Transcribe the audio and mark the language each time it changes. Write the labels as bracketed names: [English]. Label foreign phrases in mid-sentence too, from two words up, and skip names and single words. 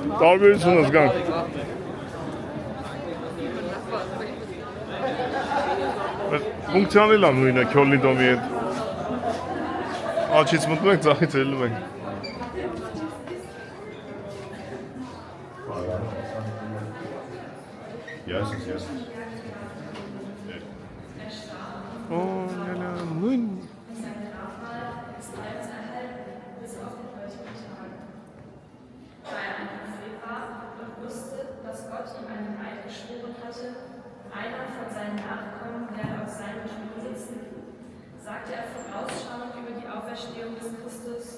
[Armenian] Տարբերությունը զգանք։ Ֆունկցիանել է նույնը Քյոլնի դոմի հետ։ Աչից մտնում ենք, ձախից ելնում ենք։ Yes. Oh, նույն [German] einer von seinen Nachkommen werde auf seinem Thron sitzen, sagte er vorausschauend über die Auferstehung des Christus.